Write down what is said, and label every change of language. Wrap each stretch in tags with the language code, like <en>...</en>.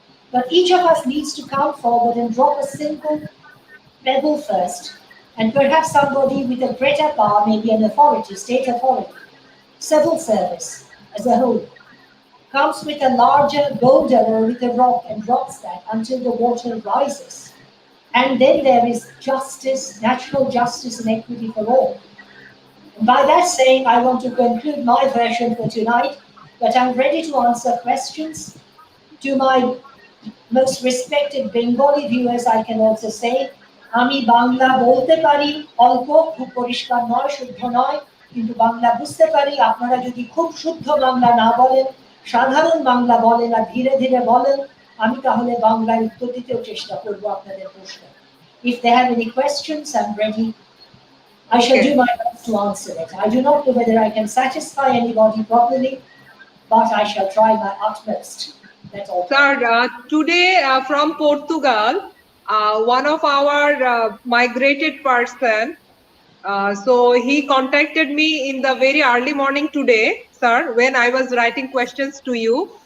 <en>But each of us needs to come forward and drop a simple pebble first, and perhaps somebody with a greater power, maybe an authority, state authority, civil service as a whole, comes with a larger boulder or with a rock and drops that until the water rises. And then there is justice, natural justice and equity for all. And by that saying, I want to conclude my version for tonight, but I'm ready to answer questions. To my most respected Bengali viewers, I can also say,</en> <bn>আমি বাংলা বলতে পারি অল্প, খুব পরিষ্কার নয়, শুদ্ধ নয়, কিন্তু বাংলা বুঝতে পারি। আপনারা যদি খুব শুদ্ধ বাংলা না বলেন, সাধারণ বাংলা বলেন আর ধীরে ধীরে বলেন, আমি তাহলে বাংলায় উত্তর দিতেও চেষ্টা করব আপনাদের প্রশ্ন।</bn> <en>If they have any questions, I'm ready. I shall do my best to answer it. I do not know whether I can satisfy anybody properly, but I shall try my utmost. That's all. Sir, today from Portugal, one of our migrated person, so he contacted me in the very early morning today, sir, when I was writing questions to you.</en>